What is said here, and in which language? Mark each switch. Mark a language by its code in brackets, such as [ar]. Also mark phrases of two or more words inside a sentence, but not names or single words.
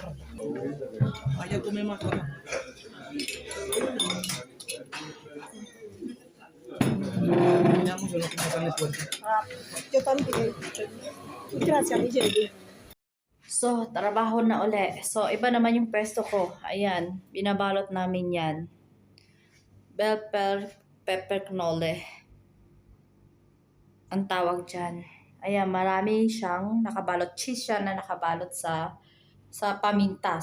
[es] Vaya a comer más cosas. Yo también. Gracias, mi Jenny. [tl] So, trabaho na uli. So, iba naman yung pwesto ko. Ayan, binabalot namin yan. [en] Bell pepper cannoli. [tl] Ang tawag dyan. Ayan, marami siyang nakabalot. Cheese siya na nakabalot sa paminta.